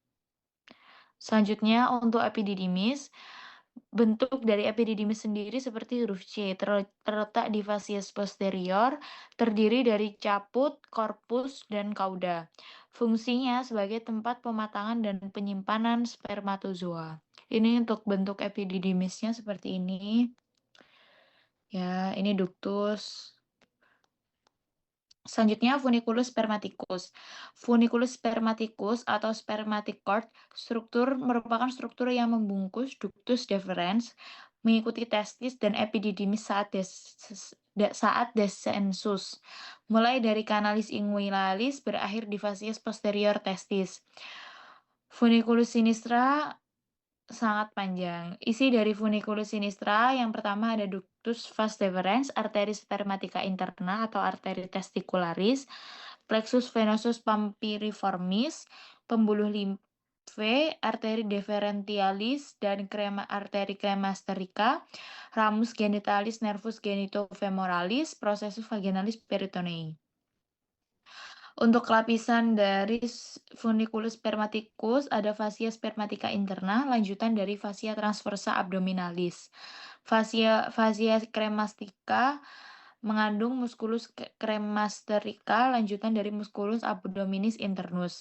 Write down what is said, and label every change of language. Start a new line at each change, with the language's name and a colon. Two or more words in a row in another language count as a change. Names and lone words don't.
Indonesian: Selanjutnya untuk epididymis. Bentuk dari epididymis sendiri seperti huruf C, terletak di fasies posterior, terdiri dari caput, korpus, dan kauda. Fungsinya sebagai tempat pematangan dan penyimpanan spermatozoa. Ini untuk bentuk epididymisnya seperti ini. Ya, ini ductus. Selanjutnya funiculus spermaticus. Funiculus spermaticus atau
English: spermatic cord
Indonesian: merupakan struktur yang membungkus ductus deferens, mengikuti testis dan epididymis saat descensus, mulai dari canalis inguinalis berakhir di fasies posterior testis. Funiculus sinistra sangat panjang. Isi dari funiculus sinistra yang pertama ada ductus vas deferens, arteri spermatica interna atau arteri testicularis, plexus venosus pampiriformis, pembuluh limfe, arteri deferentialis dan arteri cremasterica, ramus genitalis, nervus genitofemoralis, processus vaginalis peritonei. Untuk lapisan dari funiculus spermaticus ada fascia spermatica interna, lanjutan dari fascia transversa abdominalis. Fascia cremastica mengandung musculus cremasterica, lanjutan dari musculus abdominis internus.